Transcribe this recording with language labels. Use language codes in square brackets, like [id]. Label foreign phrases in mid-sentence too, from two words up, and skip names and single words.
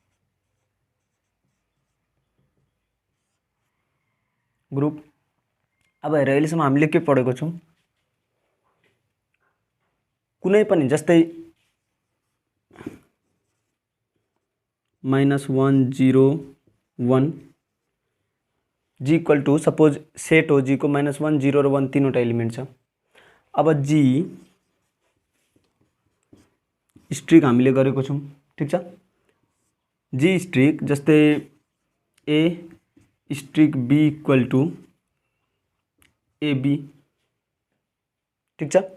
[ne] ग्रुप अब हेर, अहिलेसम्म हामीले के पढेको छौं? कुनै पनि जस्तै -1 0 1 जी [en] equal to [ne] सपोज सेट हो, जी को -1 0 र 1 तीनवटा एलिमेन्ट छ। अब जी स्ट्रिक हामीले गरेको छौं, ठीक छ। जी स्ट्रिक जस्तै [en] A strick B equal to AB, [ne] ठीक छ।